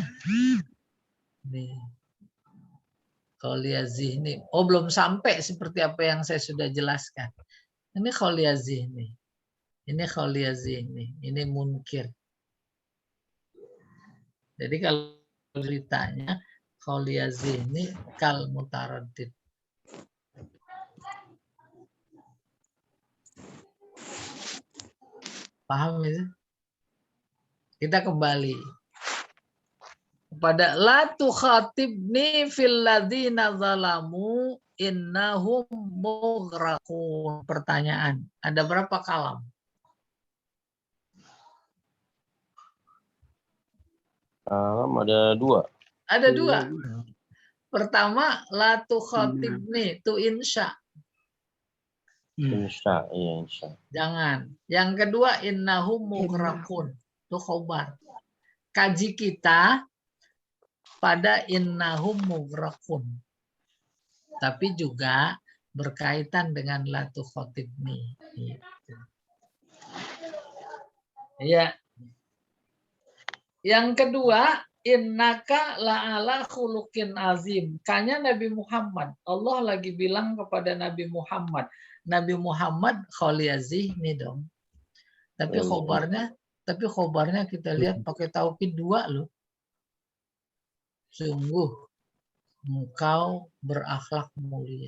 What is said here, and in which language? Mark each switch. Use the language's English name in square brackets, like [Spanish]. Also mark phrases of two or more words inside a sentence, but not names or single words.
[Arabic] Nih. خالي الذهن. [Indonesian] Oh, belum sampai seperti apa yang saya sudah jelaskan. [Arabic] Ini خالي الذهن. Ini خالي الذهن. [Indonesian] Ini munkir. Jadi kalau ditanya [Arabic] خالي الذهن كالمتردد. [Indonesian] Paham itu? Kita kembali kepada [Arabic] لا تخاطبني في الذين ظلموا إنهم مغرقون. [Indonesian] Pertanyaan, ada berapa kalam? Ada 2. Ada 2. Pertama, [Arabic] لا تخاطبني, [Indonesian] tu insya. Insya, iya insya. Jangan. Yang kedua, [Arabic] إنهم مغرقون, [Indonesian] tu khobar. Kaji kita pada [Arabic] إنهم مغرقون. [Indonesian] Tapi juga berkaitan dengan [Arabic] لا تخاطبني. [Indonesian] Iya. Yang kedua, [Arabic] إنك لعلى خلق عظيم. [Indonesian] Kanya Nabi Muhammad. Allah lagi bilang kepada Nabi Muhammad. Nabi Muhammad kholiyazih nih dong. Tapi khobarnya kita lihat pakai taukid 2 loh. Sungguh engkau berakhlak mulia.